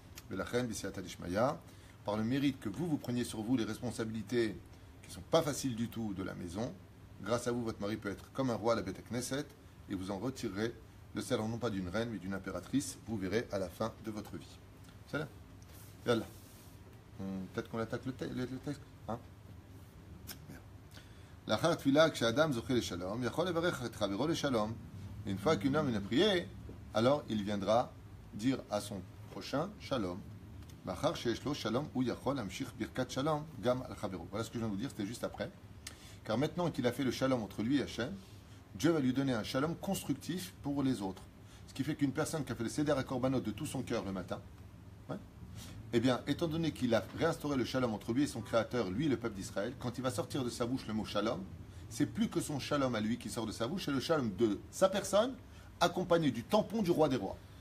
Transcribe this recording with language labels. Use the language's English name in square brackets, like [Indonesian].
[French] La reine, par le mérite que vous preniez sur vous les responsabilités qui ne sont pas faciles du tout de la maison, grâce à vous, votre mari peut être comme un roi à la Beth Knesset, et vous en retirerez le salaire non pas d'une reine, mais d'une impératrice, vous verrez à la fin de votre vie. C'est là. Yallah. Peut-être qu'on attaque le texte. Hein? [Hebrew] לאחר תפילה, כשאדם זוכה לשלום, יכול לברך את חברו לשלום. [French] Une fois qu'un homme a prié, alors il viendra dire à son prochain Shalom. [Hebrew] מאחר שיש לו שלום, הוא יכול להמשיך ברכת שלום גם על חברו. [French] Voilà ce que je viens de vous dire, c'était juste après. Car maintenant qu'il a fait le shalom entre lui et Hachem, Dieu va lui donner un shalom constructif pour les autres. Ce qui fait qu'une personne qui a fait le seder à korbanot de tout son cœur le matin, eh bien, étant donné qu'il a réinstauré le shalom entre lui et son créateur, lui et le peuple d'Israël, quand il va sortir de sa bouche le mot shalom, c'est plus que son shalom à lui qui sort de sa bouche, c'est le shalom de sa personne, accompagné du tampon du roi des rois.